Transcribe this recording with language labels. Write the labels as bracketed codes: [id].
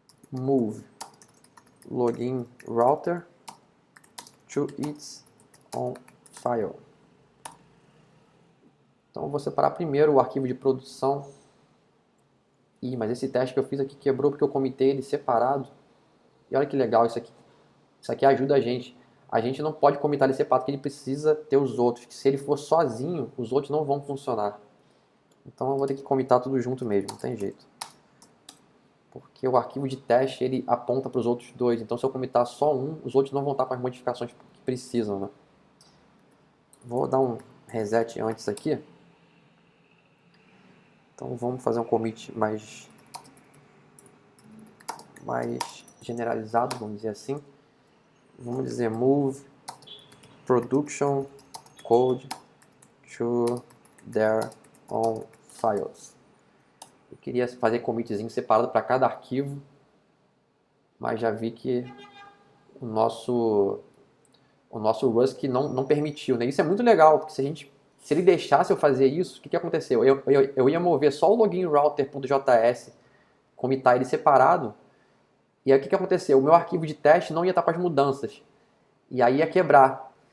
[en] Move login router to its own file. [pt] Então eu vou separar primeiro o arquivo de produção. Mas esse teste que eu fiz aqui quebrou porque eu comitei ele separado. E olha que legal isso aqui. Isso aqui ajuda a gente. A gente não pode comitar ele separado, porque ele precisa ter os outros. Que se ele for sozinho, os outros não vão funcionar. Então eu vou ter que comitar tudo junto mesmo, não tem jeito. Porque o arquivo de teste ele aponta para os outros dois. Então se eu comitar só um, os outros não vão estar com as modificações que precisam, né? Vou dar um reset antes aqui. Então vamos fazer um commit mais generalizado, vamos dizer assim. Vamos dizer [en] move production code to their own files. [pt] Eu queria fazer commitzinho separado para cada arquivo, mas já vi que o nosso Rust não permitiu, né? Isso é muito legal, porque se ele deixasse eu fazer isso, o que aconteceu? Eu ia mover só o login router.js, commitar ele separado, e aí o que aconteceu? O meu arquivo de teste não ia estar com as mudanças, e aí ia quebrar.